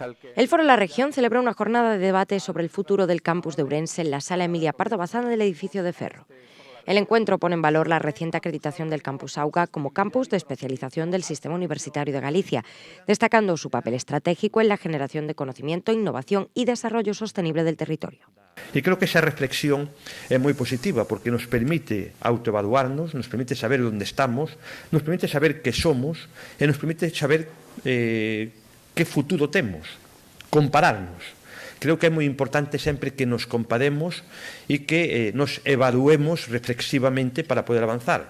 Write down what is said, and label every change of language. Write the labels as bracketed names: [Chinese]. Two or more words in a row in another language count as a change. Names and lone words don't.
[Spanish] El Foro La Región celebra una jornada de debate sobre el futuro del campus de Ourense en la Sala Emilia Pardo Bazán del edificio de Ferro. El encuentro pone en valor la reciente acreditación del Campus Auga como campus de especialización del Sistema Universitario de Galicia, destacando su papel estratégico en la generación de conocimiento, innovación y desarrollo sostenible del territorio. [Galician] E creo que esa reflexión é moi positiva porque nos permite autoevaluarnos, nos permite saber onde estamos, nos permite saber que somos e nos permite saber que futuro temos, compararnos. Creo que é moi importante sempre que nos comparemos e que nos evaluemos reflexivamente para poder avanzar.